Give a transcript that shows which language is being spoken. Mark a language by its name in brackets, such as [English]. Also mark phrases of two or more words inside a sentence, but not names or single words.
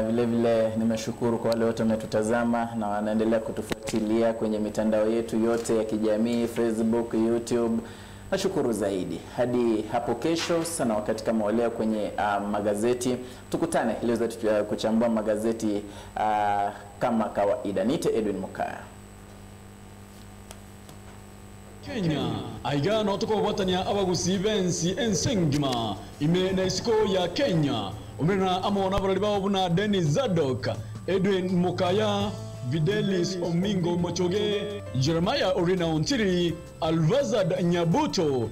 [Swahili] Vile vile nimeshukuru kwa wale wote wametutazama na wanaendelea kutufuatilia kwenye mitandao yetu yote ya kijamii, Facebook, YouTube. Nashukuru zaidi. Hadi hapo kesho sana wakati kama leo kwenye magazeti. Tukutane leo zetu kuchambua magazeti kama kawaida. Nite Edwin Mukaya. [Gusii] Kenya aigana tukobotania abagusi bensi ensengima ime na isiko ya Kenya umena amona barali bawo buna Dennis Zadok, Edwin Mukaya, Videlis Omingo Mochoge, Jeremiah Orina Ontiri, Alvazad Nyabuto.